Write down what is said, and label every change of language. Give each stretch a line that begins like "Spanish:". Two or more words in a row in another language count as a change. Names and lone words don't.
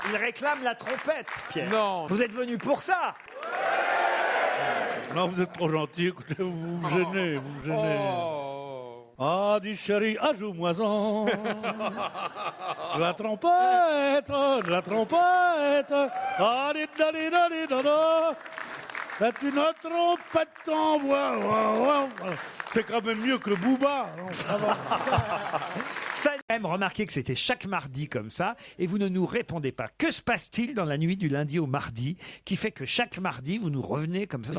French: Il réclame la trompette, Pierre. Non. Vous êtes venu pour ça. Non, vous êtes trop gentil, écoutez, vous me gênez, vous me gênez. Ah, dis chérie, joue-moi-en. De la trompette, de la trompette. Ah, di-da-di-da-di-da-da. C'est une trompette en bois. C'est quand même mieux que le booba. Non, ça va. Ça même remarqué que c'était chaque mardi comme ça, et vous ne nous répondez pas. Que se passe-t-il dans la nuit du lundi au mardi, qui fait que chaque mardi vous nous revenez comme ça dans